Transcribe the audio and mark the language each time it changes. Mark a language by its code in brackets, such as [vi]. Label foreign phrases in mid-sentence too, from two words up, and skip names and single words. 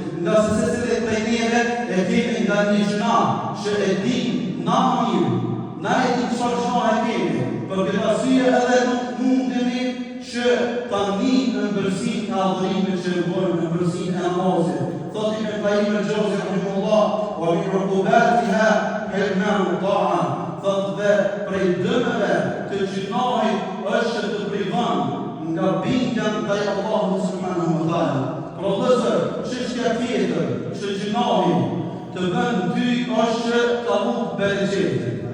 [sq] Nga se secili prej neve e kemi nga një gjuna që e dim na mirë, na e dim çfarë gjuna e kemi. Për këtë arsye edhe nuk mundemi që ta nin në ëmbëlsinë e adhurimit që e bëjmë në ëmbëlsinë e namazit. Thotë Ibn Qayyim al-Jawzi [ar] رحمه الله ومن عقوباتها حرمان الطاعة. [sq] Thotë dhe prej dëmeve të gjunahit është të privan nga bindja ndaj Allahut [ar] سبحانه وتعالى. [sq] Pra vëllezër, çështja tjetër që gjunahi të bën ty është tahut bereqeti.